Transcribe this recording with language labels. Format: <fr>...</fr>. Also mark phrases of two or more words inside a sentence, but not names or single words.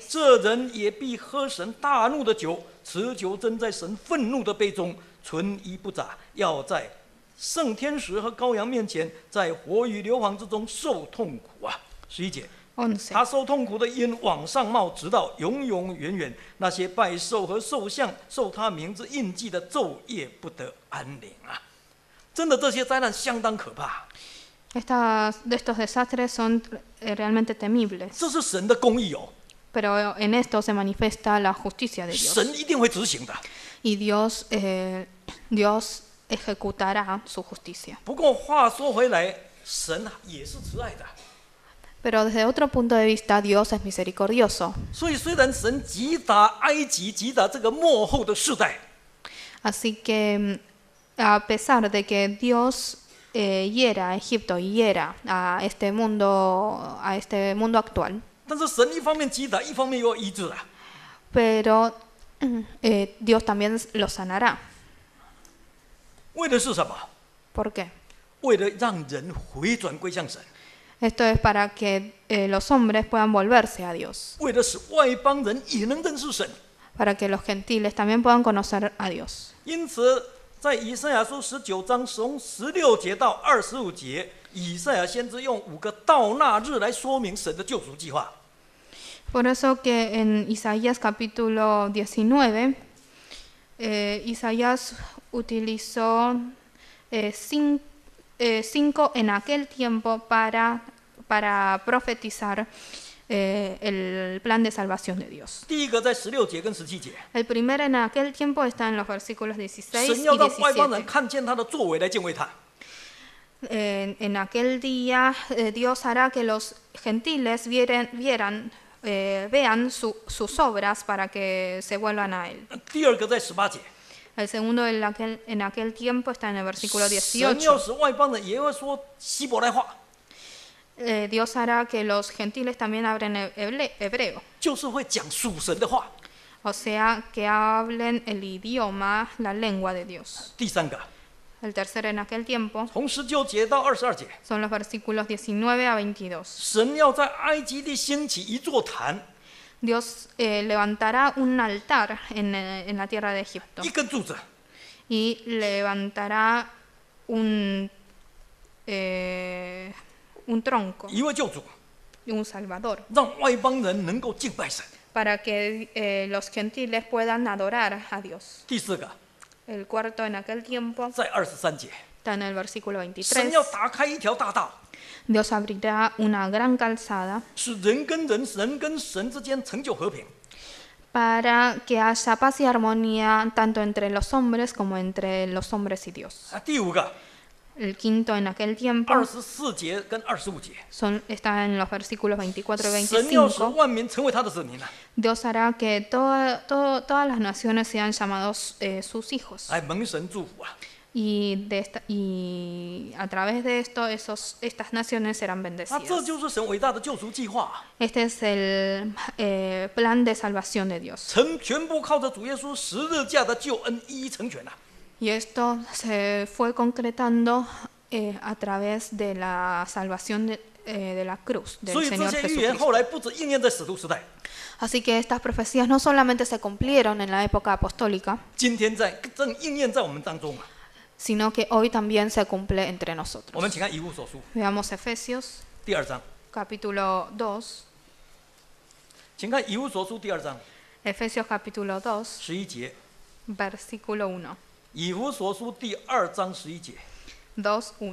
<zh>这人也必喝神大怒的酒，持酒斟在神愤怒的杯中，纯一不杂，要在圣天使和羔羊面前，在火与硫磺之中受痛苦啊！11节， 11. 他受痛苦的因往上冒，直到永永远远。那些拜兽和兽像、受他名字印记的，昼夜不得安宁啊！真的，这些灾难相当可怕。</zh> <es>Estos desastres son realmente temibles,</es> <zh>这是神的公义哦，</zh> <es>pero en esto se manifiesta la justicia de Dios.</es> <zh>神一定会执行的。</zh> <es>Y Dios ejecutará su justicia.</es> <zh>不过话说回来，神也是慈爱的。</zh> <es>Pero desde otro punto de vista, Dios es misericordioso.</es> <zh>所以虽然神击打埃及，击打这个末后的世代，</zh> <es>Así que a pesar de que Dios hiera a Egipto y hiera a este mundo actual,</es> <zh>但是神一方面击打，一方面又要医治啊。</zh> <es>pero Dios también lo sanará.</es> <zh>为的是什么？</zh> <es>¿Por qué?</es> <zh>为了让人回转归向神，</zh> <es>Esto es para que los hombres puedan volverse a Dios,</es> <zh>为的使外邦人也能认识神。</zh> <es>para que los gentiles también puedan conocer a Dios.</es> <zh>因此，在以赛亚书19章从16节到25节，以赛亚先知用5个到那日来说明神的救赎计划。</zh> <es>Por eso que en Isaías capítulo 19, Isaías utilizó 5 en aquel tiempo para profetizar el plan de salvación de Dios.</es> <zh>第一个在16节跟17节，</zh> <es>El primero en aquel tiempo está en los versículos 16</es> <zh>神</zh> <es>y</es> <zh>要让外邦人</zh> <es>17.</es> <zh>看见他的作为来敬畏他。</zh> <es>En aquel día Dios hará que los gentiles vean sus obras para que se vuelvan a Él.</es> <zh>第二个在18节，</zh> <es>El segundo en aquel tiempo está en el versículo</es> <zh>神要</zh> <es>18.</es> <zh>使外邦人也会说希伯来话，</zh> <es>Dios hará que los gentiles también hablen hebreo,</es> <zh>就是会讲属神的话。</zh> <es>o sea, que hablen el idioma, la lengua de Dios.</es> <zh>第三个，</zh> <es>El tercero en aquel tiempo</es> <zh>从19节到22节，</zh> <es>son los versículos 19 a 22.</es> <zh>神要在埃及地兴起一座坛，</zh> <es>Dios levantará un altar en la tierra de Egipto</es> <zh>一根柱子，</zh> <es>y levantará un tronco,</es> <zh>一位救主，</zh> <es>un salvador,</es> <zh>让外邦人能够敬拜神。</zh> <es>para que los gentiles puedan adorar a Dios.</es> <zh>第四个，</zh> <es>El cuarto en aquel tiempo</es> <zh>在23节，</zh> <es>está en el versículo</es> <zh>神</zh> <es>23.</es> <zh>要打开一条大道，</zh> <es>Dios abrirá una gran calzada</es> <zh>使人跟人、人跟神之间成就和平。</zh> <es>para que haya paz y armonía tanto entre los hombres como entre los hombres y Dios.</es> <zh>第五个，</zh> <es>El quinto en aquel tiempo</es> <zh>24 节跟25节，</zh> <es>está en los versículos 24 y</es> <zh>神要使</zh> <es>25.</es> <zh>万民成为他的子民啊，</zh> <es>Dios hará que todas las naciones sean llamados sus hijos.</es> <zh>来蒙神祝福啊。</zh> <es>Y a través de esto, estas naciones serán</es> <zh>那这</zh> <es>bendecidas.</es> <zh>就是神伟大的救赎计划啊，</zh> <es>Este es el plan de salvación de Dios.</es> <zh>全部靠着主耶稣十字架的救恩一一成全啊。</zh> <es>Y esto se fue concretando a través de la salvación de la cruz</es> <zh>所</zh> <es>del</es> <zh>以这</zh> <es>Señor</es> <zh>些预言</zh> <es>Jesucristo.</es> <zh>后来不止应验在使徒时代，</zh> <es>Así que estas profecías no solamente se cumplieron en la época apostólica,</es> <zh>今天正应验在我们当中啊。</zh> <es>sino que hoy también se cumple entre</es> <zh>我们</zh> <es>nosotros.</es> <zh>请看以弗所书</zh> <es>Veamos Efesios</es> <zh>第2章，</zh> <es>capítulo 2.</es> <zh>请看以弗所书第2章</zh> <es>Efesios capítulo 2,</es> <zh>11 节，</zh> <es>versículo 1.</es> <zh>以弗所书第2章11节，</zh> <es>2:1.</es>